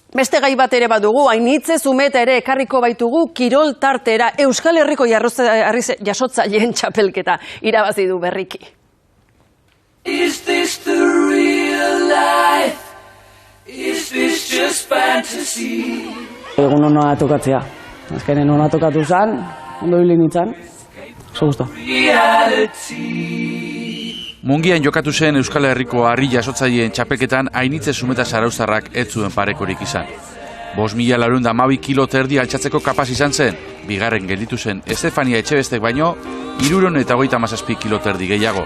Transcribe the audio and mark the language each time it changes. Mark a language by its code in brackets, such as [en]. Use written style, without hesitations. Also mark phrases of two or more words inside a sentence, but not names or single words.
[eu] Beste gai bat ere badugu, Ainitze Zumeta ere ekarriko baitugu kirol tartera Euskal Herriko jasotzaileen txapelketa irabazi du berriki. [en] Is this the real life? Is this just fantasy? [eu] Egun hona tokatzea. Azkenen hona tokatu zen, ondo hili nintzen. Oso gusto. Mungian jokatu zen Euskal Herriko harri jasotzaileen txapelketan Ainitze Zumeta zarauztarrak ez zuen parekorik izan. 5.412 kilo terdi altxatzeko kapaz izan zen, bigarren gelditu zen Estefania Etxebestek baino 337 kilo terdi gehiago.